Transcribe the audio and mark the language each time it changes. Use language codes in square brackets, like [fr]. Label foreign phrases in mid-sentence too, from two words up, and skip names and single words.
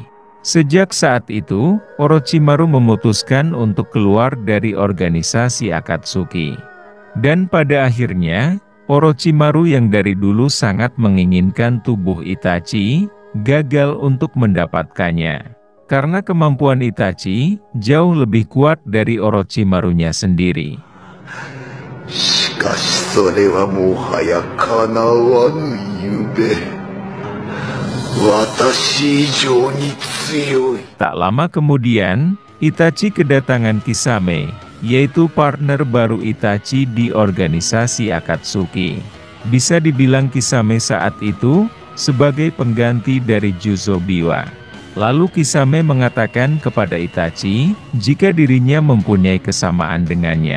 [id] Sejak saat itu, Orochimaru memutuskan untuk keluar dari organisasi Akatsuki. Dan pada akhirnya, Orochimaru yang dari dulu sangat menginginkan tubuh Itachi, gagal untuk mendapatkannya. Karena kemampuan Itachi, jauh lebih kuat dari Orochimarunya sendiri. [ja] しかしそれはもはや叶わぬ夢。私以上に強い。 [id] Tak lama kemudian, Itachi kedatangan Kisame, yaitu partner baru Itachi di organisasi Akatsuki. Bisa dibilang Kisame saat itu, sebagai pengganti dari Juzo Biwa. Lalu Kisame mengatakan kepada Itachi, jika dirinya mempunyai kesamaan dengannya.